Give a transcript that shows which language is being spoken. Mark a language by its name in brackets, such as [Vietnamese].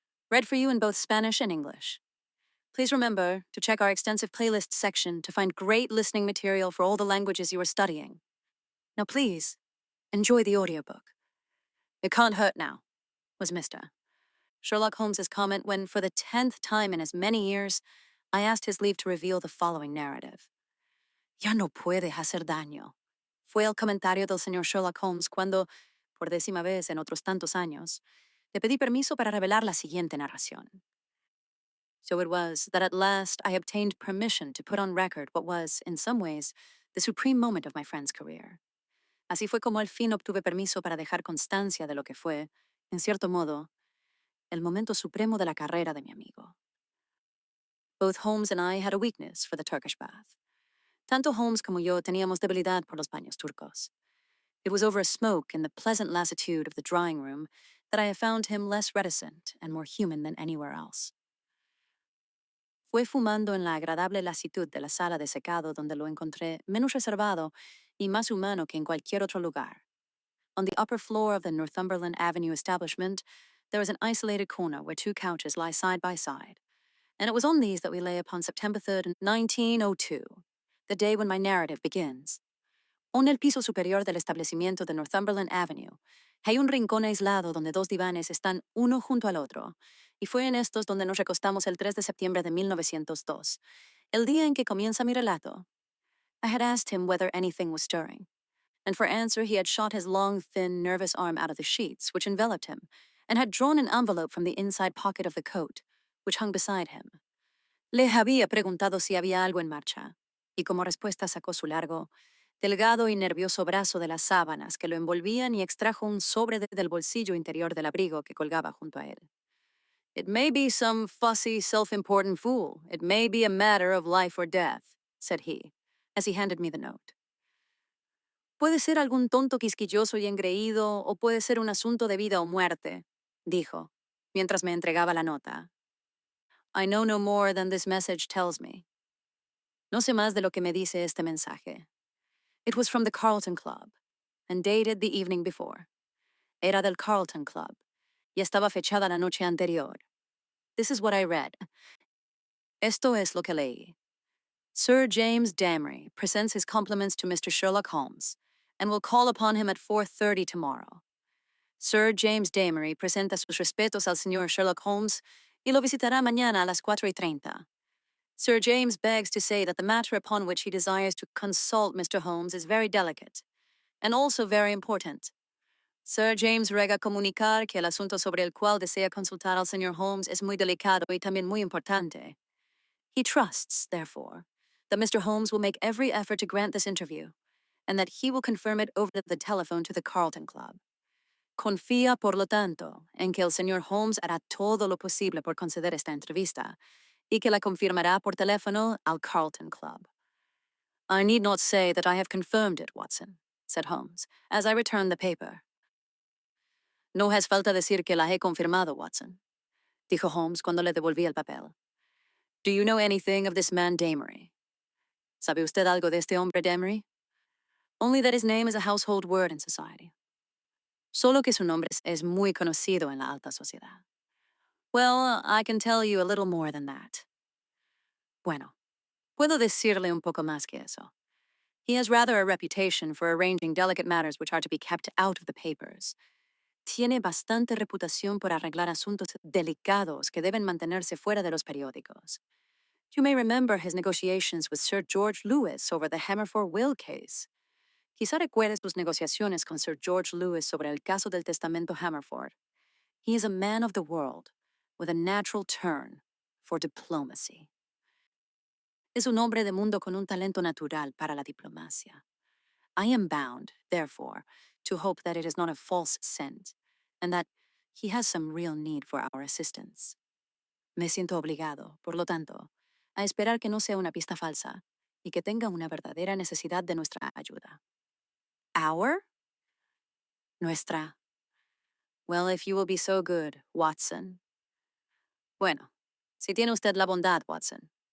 [English] Read for you in both Spanish and English. Please remember to check our extensive playlist section to find great listening material for all the languages you are studying. Now please, enjoy the audiobook. It can't hurt now, was Mr. Sherlock Holmes's comment when, for the 10th time in as many years, I asked his leave to reveal the following narrative. [Spanish] Ya no puede hacer daño. Fue el comentario del señor Sherlock Holmes cuando, por 10ª vez en otros tantos años, le pedí permiso para revelar la siguiente narración. [English] So it was that at last I obtained permission to put on record what was, in some ways, the supreme moment of my friend's career. [Spanish] Así fue como al fin obtuve permiso para dejar constancia de lo que fue, en cierto modo, el momento supremo de la carrera de mi amigo. [English] Both Holmes and I had a weakness for the Turkish bath. [Spanish] Tanto Holmes como yo teníamos debilidad por los baños turcos. [English] It was over a smoke in the pleasant lassitude of the drawing room that I have found him less reticent and more human than anywhere else. [Spanish] Fue fumando en la agradable lasitud de la sala de secado donde lo encontré menos reservado y más humano que en cualquier otro lugar. [English] On the upper floor of the Northumberland Avenue establishment, there is an isolated corner where two couches lie side by side, and it was on these that we lay upon September 3rd, 1902, the day when my narrative begins. [Spanish] En el piso superior del establecimiento de Northumberland Avenue, hay un rincón aislado donde dos divanes están uno junto al otro, y fue en estos donde nos recostamos el 3 de septiembre de 1902, el día en que comienza mi relato. [English] I had asked him whether anything was stirring, and for answer he had shot his long, thin, nervous arm out of the sheets which enveloped him, and had drawn an envelope from the inside pocket of the coat, which hung beside him. [Spanish] Le había preguntado si había algo en marcha, y como respuesta sacó su largo, delgado y nervioso brazo de las sábanas que lo envolvían y extrajo un sobre del bolsillo interior del abrigo que colgaba junto a él. [English] It may be some fussy, self-important fool. It may be a matter of life or death, said he, as he handed me the note. [Spanish] Puede ser algún tonto quisquilloso y engreído, o puede ser un asunto de vida o muerte, dijo, mientras me entregaba la nota. [English] I know no more than this message tells me. [Spanish] No sé más de lo que me dice este mensaje. [English] It was from the Carlton Club, and dated the evening before. [Spanish] Era del Carlton Club, y estaba fechada la noche anterior. [English] This is what I read. [Spanish] Esto es lo que leí. [English] Sir James Damry presents his compliments to Mr. Sherlock Holmes, and will call upon him at 4:30 tomorrow. [Spanish] Sir James Damry presenta sus respetos al señor Sherlock Holmes y lo visitará mañana a las 4:30. [English] Sir James begs to say that the matter upon which he desires to consult Mr. Holmes is very delicate, and also very important. [Spanish] Sir James rega comunicar que el asunto sobre el cual desea consultar al señor Holmes es muy delicado y también muy importante. [English] He trusts, therefore, that Mr. Holmes will make every effort to grant this interview, and that he will confirm it over the telephone to the Carlton Club. [Spanish] Confía, por lo tanto, en que el señor Holmes hará todo lo posible por conceder esta entrevista, y que la confirmará por teléfono al Carlton Club. [English] I need not say that I have confirmed it, Watson, said Holmes, as I returned the paper. [Spanish] No hace falta decir que la he confirmado, Watson, dijo Holmes cuando le devolví el papel. [English] Do you know anything of this man Damry? [Spanish] ¿Sabe usted algo de este hombre Damry? [English] Only that his name is a household word in society. [Spanish] Solo que su nombre es muy conocido en la alta sociedad. [English] Well, I can tell you a little more than that. [Spanish] Bueno, puedo decirle un poco más que eso. [English] He has rather a reputation for arranging delicate matters which are to be kept out of the papers. [Spanish] Tiene bastante reputación por arreglar asuntos delicados que deben mantenerse fuera de los periódicos. [English] You may remember his negotiations with Sir George Lewis over the Hamerford will case. [Spanish] Quizá recuerde sus negociaciones con Sir George Lewis sobre el caso del testamento Hamerford. [English] He is a man of the world, with a natural turn for diplomacy. [Spanish] Es un hombre de mundo con un talento natural para la diplomacia. [English] I am bound, therefore, to hope that it is not a false scent, and that he has some real need for our assistance. [Spanish] Me siento obligado, por lo tanto, a esperar que no sea una pista falsa y que tenga una verdadera necesidad de nuestra ayuda. [English] Our? [Spanish] Nuestra. [English] Well, if you will be so good, Watson. [Spanish] Bueno, si tiene usted la bondad, Watson.